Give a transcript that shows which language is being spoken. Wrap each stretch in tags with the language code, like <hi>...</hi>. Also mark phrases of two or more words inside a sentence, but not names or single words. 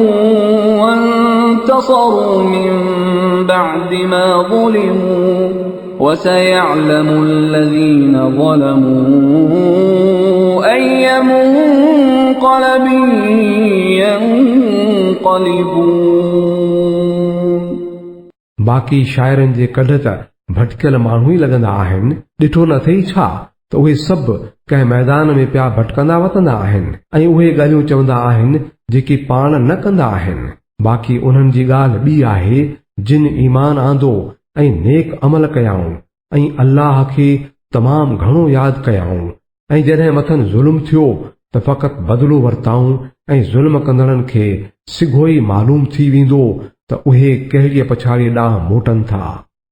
<ar>وانتصروا من بعد ما ظلموا وسيعلم الذين ظلموا أي منقلب ينقلبون।</ar> <sd>बाक़ी शाइरनि जे कढ त भटकियल माण्हू ई लॻंदा आहिनि। ॾिठो न अथई छा त उहे सभु कंहिं मैदान में पिया भटकंदा वतंदा आहिनि ऐं उहे ॻाल्हियूं चवंदा आहिनि जेकी पाण न कंदा आहिनि। बाक़ी उन्हनि जी ॻाल्हि ॿी आहे जिन ईमान आंदो ऐं नेक अमल कयाऊं ऐं अल्लाह खे तमामु घणो यादि कयाऊं ऐं जॾहिं मथनि ज़ुल्म थियो त फ़क़ति बदिलो वरिताऊं ऐं ज़ुल्म कंदड़नि खे सिघो ई मालूम थी वेंदो त उहे कहिड़ीअ पछाड़ीअ ॾांहुं मोटनि था।</sd>